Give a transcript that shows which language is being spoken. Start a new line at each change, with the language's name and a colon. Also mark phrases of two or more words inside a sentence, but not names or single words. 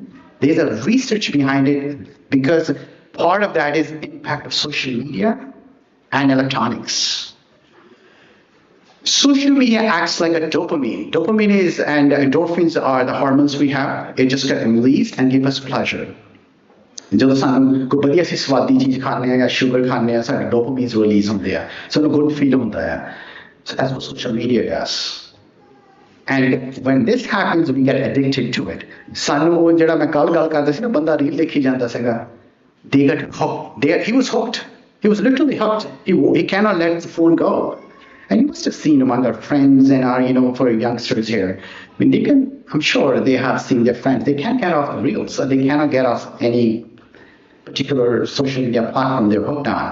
English: There's a research behind it because part of that is the impact of social media and electronics. Social media acts like a dopamine. Dopamine is, and endorphins are the hormones we have. It just get released and give us pleasure.
Punjabi: ਜਦੋਂ ਸਾਨੂੰ ਕੋਈ ਵਧੀਆ ਸੀ ਸਵਾਦੀ ਚੀਜ਼ ਖਾਂਦੇ ਆ ਜਾਂ ਸ਼ੂਗਰ ਖਾਂਦੇ ਆ ਸਾਡੇ ਡੋਪਾਮਾਈਨਸ ਰਿਲੀਜ਼ ਹੁੰਦੇ ਆ ਸਾਨੂੰ
English: good feel
Punjabi: ਹੁੰਦਾ ਹੈ
English: so that's what social media does and when this happens we get addicted to it
Punjabi: ਸਾਨੂੰ ਉਹ ਜਿਹੜਾ ਮੈਂ ਕੱਲ ਗੱਲ ਕਰਦਾ ਸੀ ਨਾ ਬੰਦਾ ਰੀਲ ਦੇਖੀ ਜਾਂਦਾ ਸੀਗਾ
English: they got hooked he was hooked he was literally hooked he cannot let the phone go and you must have seen among our friends and our for youngsters here I mean they can I'm sure they have seen their friends they can't get off the reels so they cannot get off any particular social media platform they're hooked on.